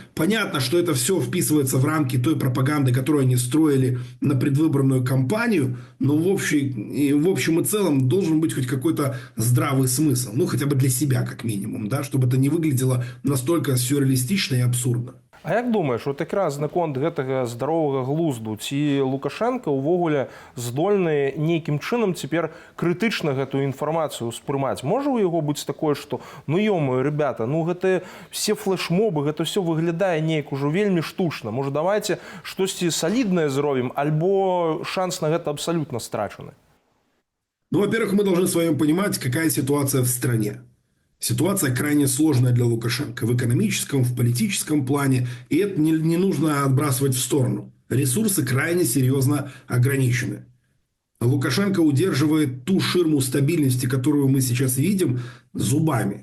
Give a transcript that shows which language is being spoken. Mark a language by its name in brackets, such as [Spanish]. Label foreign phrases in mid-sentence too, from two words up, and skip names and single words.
[Russian] Понятно, что это все вписывается в рамки той пропаганды, которую они строили на предвыборную кампанию. Но в общем и целом должен быть хоть какой-то здравый смысл. Хотя бы для себя, как минимум. Да? Чтобы это не выглядело настолько сюрреалистично и абсурдно. [Belarusian] А як думаеш, якраз наконт гэтага здаровага глузду, ці Лукашенко ўвогуле здольны нейкім чынам цяпер крытычна гэтую інфармацыю ўспрымаць? Можа ў яго быць такое, што [Russian] ё-моё, ребята, [Belarusian] гэтыя все флешмобы, гэта ўсё выглядае неяк ужо вельмі штучна. Можа, давайте штосьці саліднае зробім, альбо шанс на гэта абсалютна страчаны? [Russian] Во-первых, мы должны с вами понимать, какая ситуация в стране. Ситуация крайне сложная для Лукашенко в экономическом, в политическом плане. И это не нужно отбрасывать в сторону. Ресурсы крайне серьезно ограничены. Лукашенко удерживает ту ширму стабильности, которую мы сейчас видим, зубами.